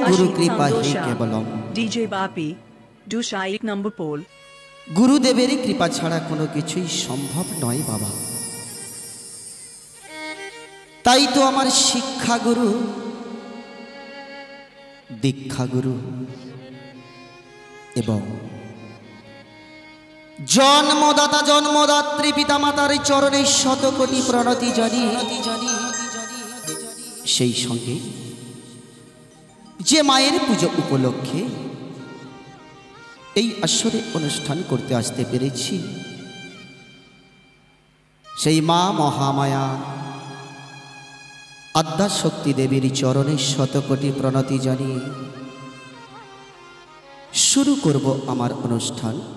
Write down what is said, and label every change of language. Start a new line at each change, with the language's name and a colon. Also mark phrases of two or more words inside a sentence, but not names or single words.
Hindi: गुरु कृपा ही केवलम
Bangla: ডিজে বাপী ডুশা 1 নম্বর পোল গুরুদেবের কৃপা ছাড়া কোনো কিছুই সম্ভব নয় বাবা তাই তো আমার শিক্ষা গুরু দীক্ষা গুরু এবং জন্মদাতা জন্মদাত্রী পিতা মাতার চরণে শত কোটি প্রণতি জানি সেই সঙ্গে যে মায়ের পুজো উপলক্ষে এই আসরে অনুষ্ঠান করতে আসতে পেরেছি সেই মা মহামায়া আদ্যা শক্তি দেবীর চরণে শতকোটি প্রণতি জানিয়ে শুরু করব আমার অনুষ্ঠান।